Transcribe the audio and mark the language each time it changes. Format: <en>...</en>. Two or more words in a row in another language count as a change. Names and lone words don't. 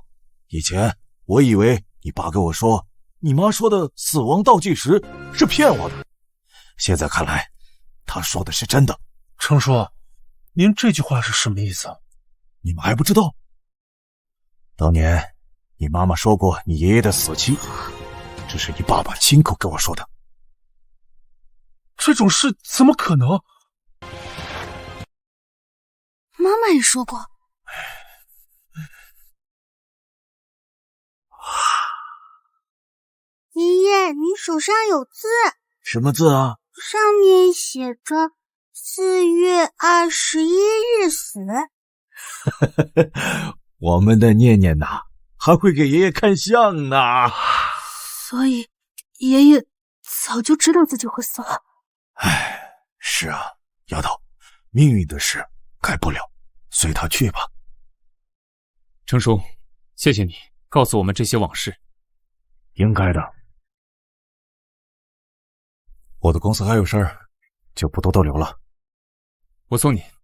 <zh>以前我以为你爸跟我说，你妈说的死亡倒计时是骗我的，现在看来，他说的是真的。程叔，您这句话是什么意思？你们还不知道？当年你媽媽說過你爺爺的死期，這是你爸爸親口跟我說的。這種事怎麼可能？媽媽也說過。爺爺，你手上有字。什麼字啊？上面寫着4月21日死。我們的念念吶，還會給爺爺看相呢。所以爺爺早就知道自己會死了。唉，是啊，丫頭，命運的事改不了，隨他去吧。程叔，謝謝你告訴我們這些往事。應該的。我的公司還有事兒，就不多逗留了。我送你。</zh>